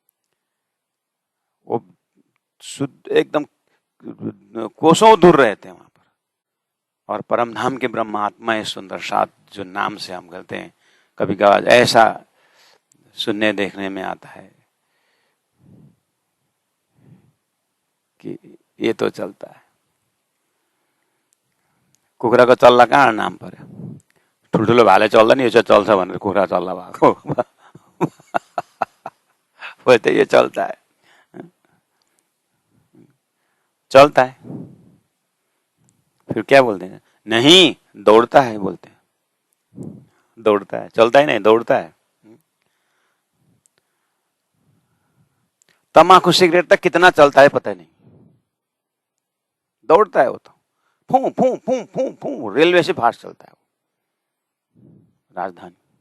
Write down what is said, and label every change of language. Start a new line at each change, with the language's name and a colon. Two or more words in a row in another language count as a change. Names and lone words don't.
Hindi: वो शुद्ध एकदम कोसों दूर रहते हैं वहां पर। और परमधाम के ब्रह्मात्मा है सुंदर साथ, जो नाम से हम कहते हैं, कभी कभार ऐसा सुनने देखने में आता है कि ये तो चलता है।
Nepali: कुखुरा को चल्ला कहाँ नाम पर्यो, ठुल्ठुलो भाले चल्दा नि, यो चाहिँ चल्छ भनेर कुखुरा चल्ला भएको
Hindi: बोलते ये चलता है, चलता है। फिर क्या बोलते हैं, नहीं दौड़ता है, बोलते हैं दौड़ता है, चलता ही नहीं, दौड़ता है। तम्बाकू सिगरेट तक कितना चलता है पता नहीं, दौड़ता है वो तो, फू फू फू फू फू, रेलवे से फास्ट चलता है वो, राजधानी।